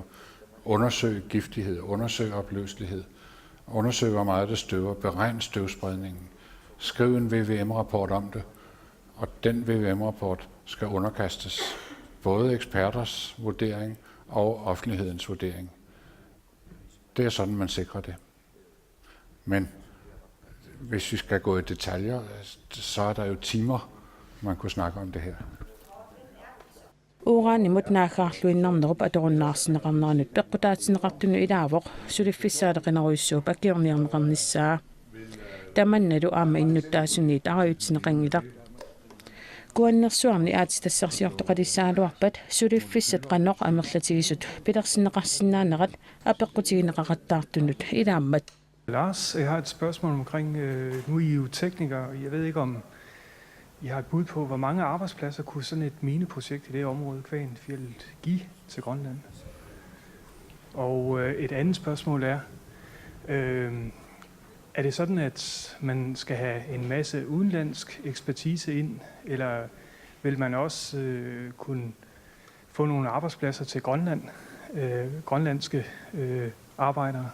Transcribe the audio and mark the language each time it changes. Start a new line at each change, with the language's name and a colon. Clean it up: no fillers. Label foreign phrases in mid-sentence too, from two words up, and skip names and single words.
Danish: Undersøg giftighed, undersøg opløselighed, undersøg, hvor meget det støver, beregn støvspredningen, skriv en VVM-rapport om det, og den VVM-rapport skal underkastes både eksperters vurdering og offentlighedens vurdering. Det er sådan, man sikrer det. Men hvis vi skal gå i detaljer, så er der jo timer, man kunne snakke om det her.
Kalaallisut: Uran mot naakaarluinnarnerup atorunnaarsineqarneranut peqqutaatineqartunu ilaavoq suliffisaaleqinaruissuup akiorniarneqarnissaa tamannalu aama innuttaasuniit arayutsineqangilaq kuannersuarni aatitassarsiortoqalissaaluarpat suliffissat qanoq amerlatigisut pilersineqarsinnaanaqat apeqqutigineqaqattaartunut ilaammat.
Danish: Lars, jeg har et spørgsmål omkring, nu er I jo teknikere, jeg ved ikke om I har et bud på, hvor mange arbejdspladser kunne sådan et mineprojekt i det område, Kvanefjeldet, give til Grønland? Og et andet spørgsmål er det sådan, at man skal have en masse udenlandsk ekspertise ind, eller vil man også kunne få nogle arbejdspladser til Grønland, grønlandske arbejdere?